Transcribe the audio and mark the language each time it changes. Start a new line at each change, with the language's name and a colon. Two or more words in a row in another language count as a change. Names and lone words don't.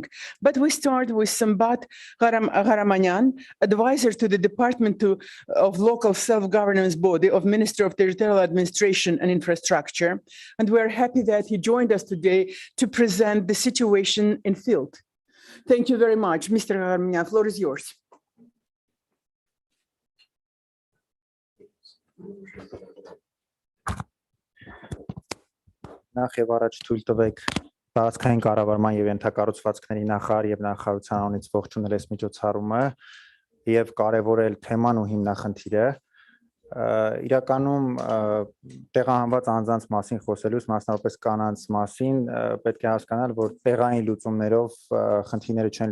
English: But we start with Sambat Gharamanyan, advisor to the Department of Local Self-Governance Body of Minister of Territorial Administration and Infrastructure. And we're happy that he joined us today to present the situation in field. Thank you very much. Mr. Gharamanyan, the floor is yours.
Armenian: Նախ եւ առաջ թույլ տվեք տարածքային կառավարման եւ ենթակառուցվածքների նախարար եւ նախարարության անունից ողջունել այս միջոցառումը եւ կարեւորել թեման ու հիմնախնդիրը իրականում տեղահանված անձանց մասին խոսելուց մասնավորապես կանանց մասին պետք է հասկանալ որ տեղային լուծումներով խնդիրները չեն